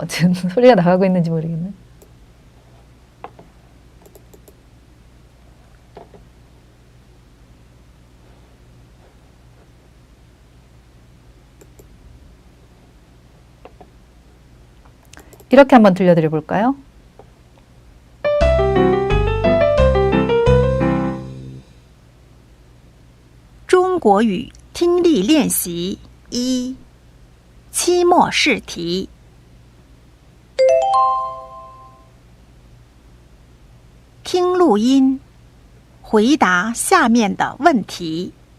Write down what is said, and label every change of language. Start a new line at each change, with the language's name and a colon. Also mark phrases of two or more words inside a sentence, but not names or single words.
Korean: 지금 소리가 나가고 있는지 모르겠네. 이렇게 한번 들려드려 볼까요?
Chinese: 中国语听力练习一，期末试题。听录音，回答下面的问题。